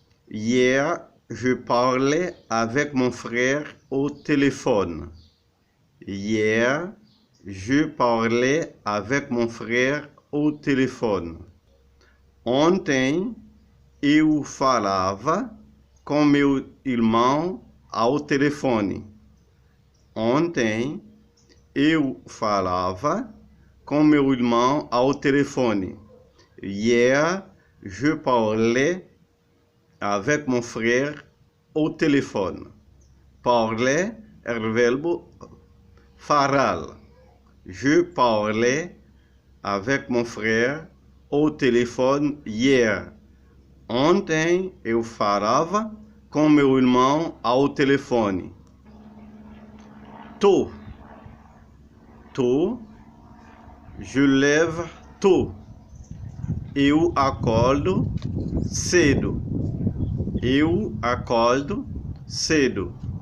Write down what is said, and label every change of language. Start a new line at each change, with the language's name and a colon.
French: Hier, je parlais avec mon frère au téléphone. Hier, je parlais avec mon frère au téléphone.
Portuguese: Ontem, eu falava com meu irmão ao telefone. Ontem, eu falava com meu irmão ao telefone.
French: Hier, je parlais avec mon frère au téléphone.
Portuguese: Parler é o verbo falar.
French: Je parlais avec mon frère au téléphone hier.
Portuguese: Ontem eu falava com meu irmão ao telefone. Tôt.
French: Je lève tôt.
Portuguese: Eu acordo cedo. Eu acordo cedo.